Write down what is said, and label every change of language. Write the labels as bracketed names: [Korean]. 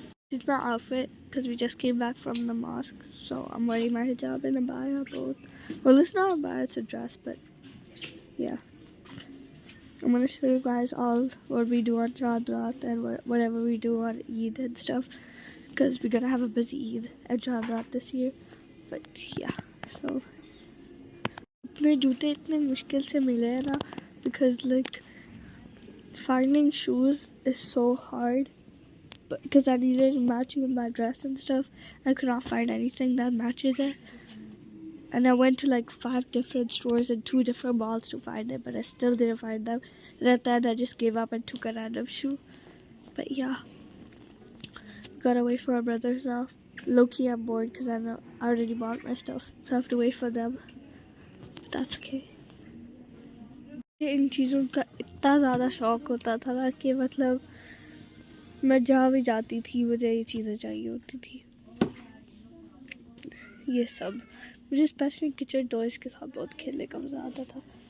[English] This is my outfit because we just came back from the mosque. So I'm wearing my hijab and abaya both. Well, it's not a abaya, it's a dress, but yeah. I'm going to show you guys all what we do on Chandrat and whatever we do on Eid and stuff. Because we're going to have a busy Eid and Chandrat this year. But yeah, so. [Hindi] अपने जूते इतने मुश्किल से मिले हैं ना. [English] Because like, finding shoes is so hard. Because I needed to match with my dress and stuff. I could not find anything that matches it. And I went to like 5 different stores and 2 different malls to find it, but I still didn't find them. And at the end, I just gave up and took a random shoe. But yeah, gotta wait for my brothers now. Low-key, I'm bored because I already bought my stuff, so I have to wait for them. But that's okay. [Hindi] इन चीज़ों का इतना ज़्यादा शौक होता था ना कि मतलब मैं जहाँ भी जाती थी मुझे ये चीज़ें चाहिए होती थी. ये सब मुझे स्पेशली किचन टॉयज के साथ बहुत खेलने का मज़ा आता था.